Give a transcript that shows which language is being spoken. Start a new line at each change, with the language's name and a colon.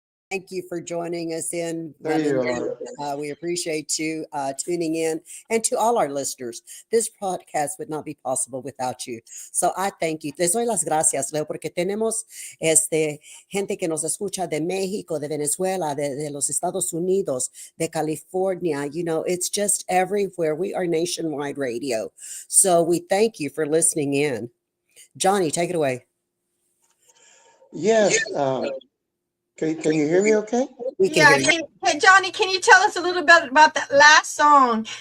English: Thank you for joining us in. There you are. We appreciate you tuning in, and to all our listeners. This podcast would not be possible without you. So I thank you.
Spanish: Les doy las gracias, Leo, porque tenemos gente que nos escucha de México, de Venezuela, de los Estados Unidos, de California.
English: You know, it's just everywhere. We are nationwide radio. So we thank you for listening in. Johnny, take it away. Yes. Can you hear me okay? We can Yeah, hear you. hey, Johnny, can you tell us a little bit about that last song?